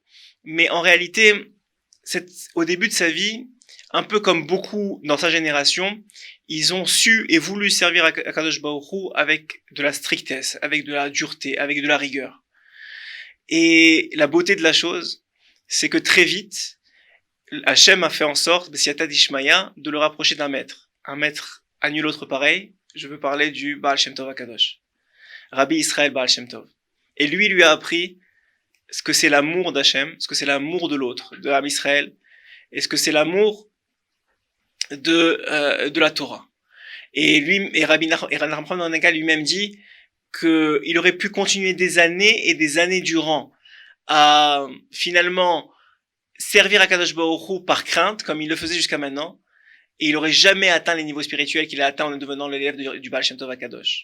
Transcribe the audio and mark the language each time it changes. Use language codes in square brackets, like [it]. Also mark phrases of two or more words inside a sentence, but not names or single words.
[fr] Mais en réalité, au début de sa vie, un peu comme beaucoup dans sa génération, ils ont su et voulu servir à [he] קדוש ברוך הוא [fr] avec de la strictesse, avec de la dureté, avec de la rigueur. Et la beauté de la chose, c'est que très vite, Hachem a fait en sorte, [arc] בסייעתא דשמיא, [fr] de le rapprocher d'un maître. Un maître à nul autre pareil. Je veux parler du Baal Shem Tov HaKadosh. Rabbi Israël Baal Shem Tov. Et lui a appris ce que c'est l'amour d'Hachem, ce que c'est l'amour de l'autre, de Rabbi Israël, et ce que c'est l'amour de la Torah. Et Rabbi Nachman lui-même dit qu'il aurait pu continuer des années et des années durant à finalement servir à [he] קדוש ברוך הוא [fr] par crainte, comme il le faisait jusqu'à maintenant, et il aurait jamais atteint les niveaux spirituels qu'il a atteints en devenant l'élève du Baal Shem Tov HaKadosh.